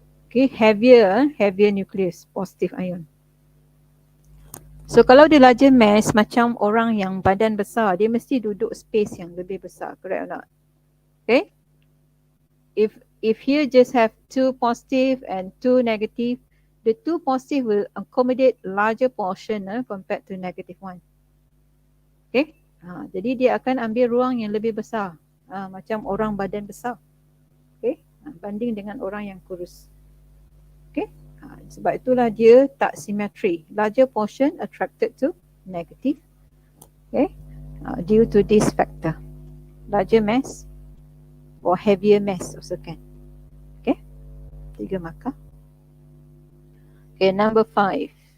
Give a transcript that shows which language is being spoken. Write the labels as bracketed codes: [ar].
[en] Okay, heavier nucleus, positive ion. [ms] So kalau dia larger mass, macam orang yang badan besar, dia mesti duduk space yang lebih besar, [en] correct or not? [ms] Okay. [en] If here just have 2 positive and 2 negative, the 2 positive will accommodate larger portion compared to negative 1. Okay. [ms] Jadi dia akan ambil ruang yang lebih besar, macam orang badan besar. Okay. Banding dengan orang yang kurus. Okay. Sebab itulah dia tak symmetry. [en] Larger portion attracted to negative. Okay. Due to this factor. Larger mass or heavier mass also can. Okay. 3 markah. Okay, number 5.